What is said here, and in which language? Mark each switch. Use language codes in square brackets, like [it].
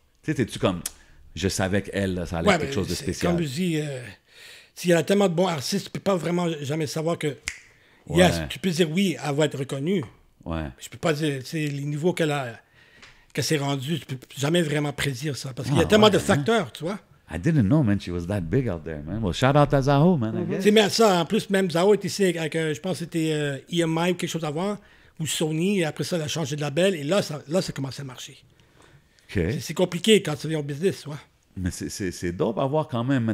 [fr] Tu sais, t'es-tu comme, je savais qu'elle, là, ça allait être quelque chose de spécial. Comme je dis, s'il y a tellement de bons artistes, tu peux pas vraiment jamais savoir que, yes, tu peux dire oui, elle va être reconnue. Ouais. Je peux pas dire, les niveaux qu'elle s'est rendue, tu peux jamais vraiment prédire ça. Parce qu'il y a tellement de facteurs, tu vois. [en] I didn't know, man, she was that big out there, man. Well, shout out à Zaho, man, I guess. [fr] C'est même ça, en plus, même Zaho était ici avec, je pense que c'était EMI ou quelque chose avant, ou Sony, et après ça, elle a changé de label, et là, ça commençait à marcher. OK. C'est compliqué quand tu viens au business, tu vois. [en] Mais c'est dope à voir quand même, man.